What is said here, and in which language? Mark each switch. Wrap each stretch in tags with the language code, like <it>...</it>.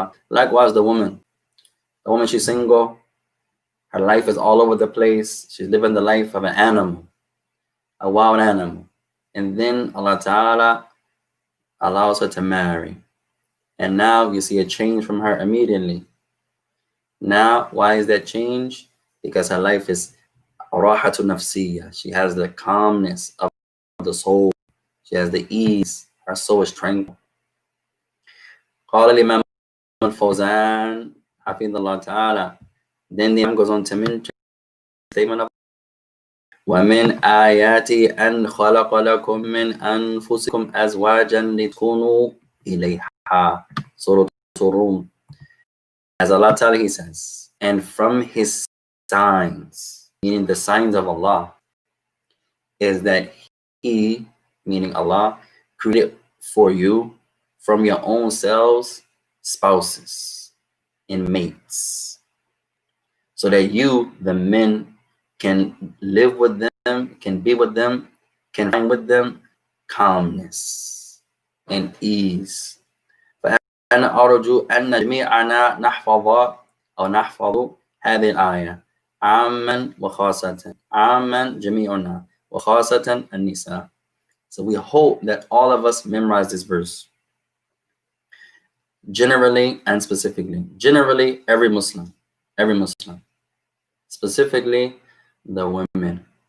<en>Likewise the woman, she's single, her life is all over the place, she's living the life of an animal, a wild animal, and then Allah Ta'ala allows her to marry, and now you see a change from her immediately. Now, why is that change? Because her life is rahatu nafsiyya. She has the calmness of the soul. She has the ease. Her soul is tranquil.</en> <ar>قال الإمام Al-Fawzaan حفظه الله تعالى.</ar> <en>Then the Imam goes on to mention statement of</en> <ar>ومن آياتي أن خلق لكم من أنفسكم أزواجا لتكونوا إليها.</ar> <en>Surah Rum. As Allah Ta'ala, He says, and from His signs, meaning the signs of Allah, is that He, meaning Allah, created for you from your own selves spouses and mates, so that you, the men, can live with them, can be with them, can find with them calmness and ease.</en> <ar>فأنا أرجو أن جميعنا نحفظ هذه الآية عاما وخاصة جميعنا وخاصة النساء.</ar> <en>So we hope that all of us memorize this verse, generally and specifically. Generally, every Muslim. Specifically, the women.</en>